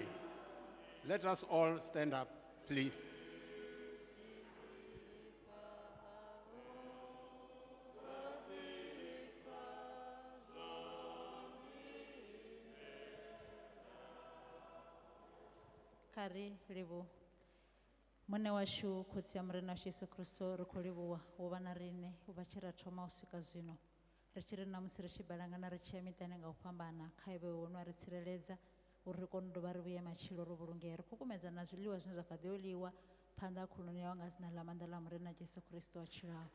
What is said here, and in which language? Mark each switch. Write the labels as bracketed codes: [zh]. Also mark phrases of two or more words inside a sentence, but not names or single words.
[en] Let us all stand up, please. [ve] Kari livu mune washu khotsi ya murena washu Yesu Kristo ri khou livhuwa u vha na riṋe u vha tshi ra thoma u swika zwino ri tshi ri namusi ri tshi balangana ri tshi ya miṱani nga u fhambana kha iwe wono ri tsireledza uri ri kone u dovha ri vhuye matshilo ro vhulungea ri khou kumedza na zwiḽiwa zwine zwa kha ḓi u ḽiwa phanḓa ha khuluni yawe nga dzina ḽa maanḓa ḽa murena Yesu Kristo a tshilaho.